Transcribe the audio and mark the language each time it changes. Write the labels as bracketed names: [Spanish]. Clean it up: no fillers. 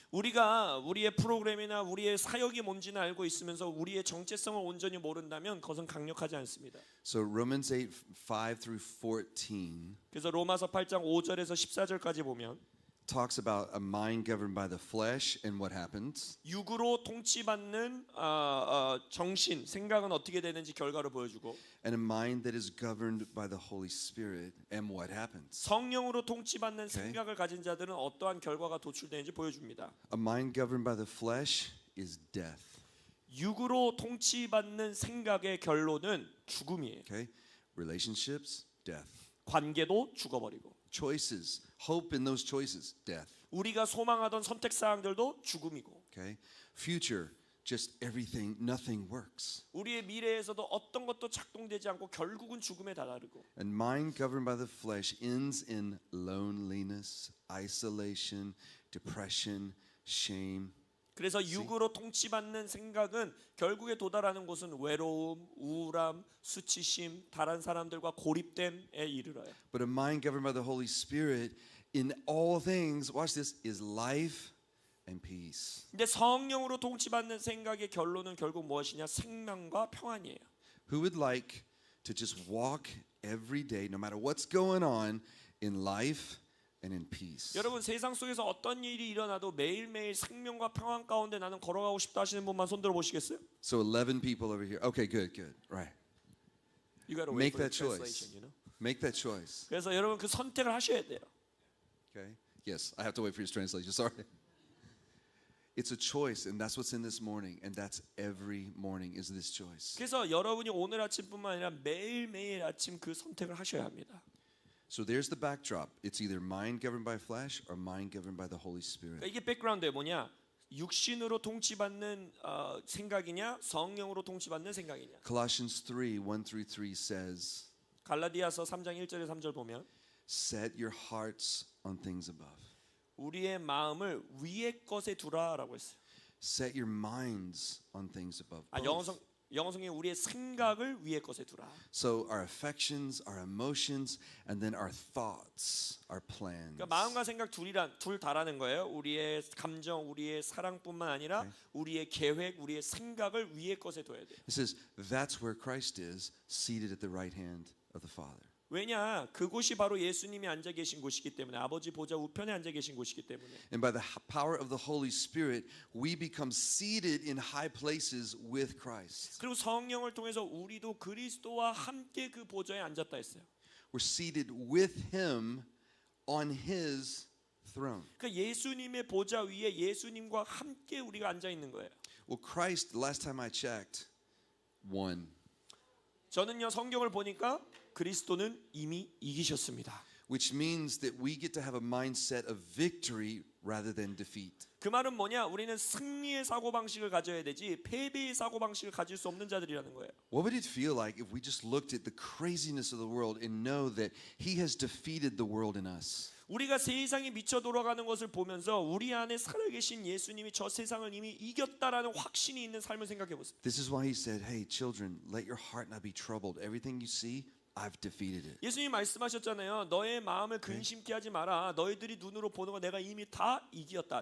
[Korean] 우리가 우리의 프로그램이나 우리의 사역이 뭔지는 알고 있으면서 우리의 정체성을 온전히 모른다면 그것은 강력하지 않습니다. [English] So Romans 8, 5 through 14 [Korean] 그래서 로마서 8장 5절에서 14절까지 보면 [English] talks about a mind governed by the flesh and what happens. [Korean] 육으로 통치받는 정신, 생각은 어떻게 되는지 결과를 보여주고 [English] And a mind that is governed by the Holy Spirit and what happens. [Korean] 성령으로 통치받는 생각을 가진 자들은 어떠한 결과가 도출되는지 보여줍니다. [English] A mind governed by the flesh is death. [Korean] 육으로 통치받는 생각의 결론은 죽음이에요. [English] Okay? Relationships, death. [Korean] 관계도 죽어버리고 [English] Choices, hope in those choices, death. [Korean] 우리가 소망하던 선택 사항들도 죽음이고 [English] Okay? Future, just everything, nothing works. [Korean] 우리의 미래에서도 어떤 것도 작동되지 않고 결국은 죽음에 다다르고 [English] And mind governed by the flesh ends in loneliness, isolation, depression, shame. [Korean] 그래서 육으로 통치받는 생각은 결국에 도달하는 곳은 외로움, 우울함, 수치심, 다른 사람들과 고립됨에 이르러요. [English] But a mind governed by the Holy Spirit in all things, watch this, is life and peace. [Korean] 근데 성령으로 통치받는 생각의 결론은 결국 무엇이냐? 생명과 평안이에요. [English] Who would like to just walk every day, no matter what's going on, in life and in peace? [Korean] 여러분 세상 속에서 어떤 일이 일어나도 매일매일 생명과 평안 가운데 나는 걸어가고 싶다 하시는 분만 손 들어 보시겠어요? [English] So 11 people over here. Okay, good, good. Right. You gotta Make wait for the that choice. translation, you know? Make that choice. [Korean] 그래서 여러분 그 선택을 하셔야 돼요. [English] Okay? Yes, I have to wait for his translation. Sorry. It's a choice, and that's what's in this morning, and that's every morning is this choice. [Korean] 그래서 여러분이 오늘 아침뿐만 아니라 매일매일 아침 그 선택을 하셔야 합니다. [English] So there's the backdrop. It's either mind governed by flesh or mind governed by the Holy Spirit. [Korean] 그러니까 이게 백그라운드에 뭐냐? 육신으로 통치받는 생각이냐, 성령으로 통치받는 생각이냐. [English] Colossians 3:1 through 3 says, [Korean] 갈라디아서 3장 1절에 3절 보면 [English] set your hearts on things above. [Korean] 우리의 마음을 위의 것에 두라라고 했어요. [English] Set your minds on things above. [Korean] 영어성에 우리의 생각을 위의 것에 두라. [English] So our affections, our emotions, and then our thoughts, our plans. [Korean] 그러니까 마음과 생각 둘 다라는 거예요. 우리의 감정, 우리의 사랑뿐만 아니라 우리의 계획, 우리의 생각을 위의 것에 둬야 돼. [English] It says that's where Christ is, seated at the right hand of the Father. [Korean] 왜냐? 그곳이 바로 예수님이 앉아 계신 곳이기 때문에 아버지 보좌 우편에 앉아 계신 곳이기 때문에. And by the power of the Holy Spirit, we become seated in high places with Christ. 그리고 성령을 통해서 우리도 그리스도와 함께 그 보좌에 앉았다 했어요. We're seated with Him on His throne. 그러니까 예수님의 보좌 위에 예수님과 함께 우리가 앉아 있는 거예요. [English] Well, Christ, last time I checked, won. [Korean] 저는요 성경을 보니까 그리스도는 이미 이기셨습니다. [English] Which means that we get to have a mindset of victory rather than defeat. [Korean] 그 말은 뭐냐? 우리는 승리의 사고방식을 가져야 되지 패배의 사고방식을 가질 수 없는 자들이라는 거예요. [English] What would it feel like if we just looked at the craziness of the world and know that He has defeated the world in us? [Korean] 우리가 세상이 미쳐 돌아가는 것을 보면서 우리 안에 살아계신 예수님이 저 세상을 이미 이겼다라는 확신이 있는 삶을 생각해 보세요. [English] This is why He said, hey children, let your heart not be troubled. Everything you see, I've defeated it. [Korean] 예수님 말씀하셨잖아요. 너의 마음을 근심케 하지 마라. 너희들이 눈으로 보는 거 내가 이미 다 이겼다.